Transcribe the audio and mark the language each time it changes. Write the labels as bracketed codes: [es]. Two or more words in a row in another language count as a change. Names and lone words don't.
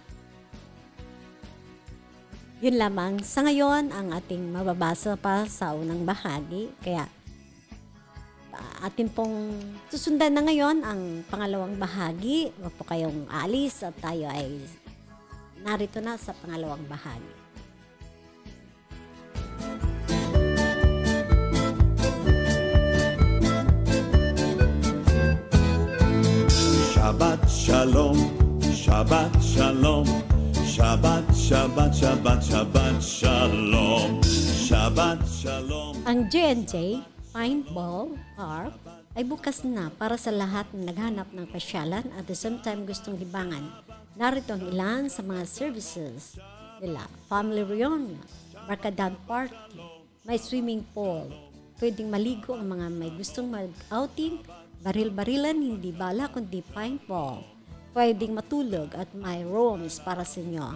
[tl] Yun lamang sa ngayon ang ating mababasa pa sa unang bahagi. Kaya atin pong susundan na ngayon ang pangalawang bahagi. Huwag po kayong aalis at tayo ay narito na sa pangalawang bahagi. [he] שבת שלום שבת שלום שבת שבת שבת שבת שלום שבת שלום. [tl] Ang J&J Paintball Park ay bukas na para sa lahat na naghanap ng pasyalan [en] at the same time [tl] gustong libangan. Narito ang ilan sa mga services nila: [en] family reunion, [tl] barkadahan party, may [en] swimming pool, [tl] pwedeng maligo ang mga may gustong mag-outing, baril-barilan, hindi bala kundi paintball, pwedeng matulog at may rooms para sa inyo.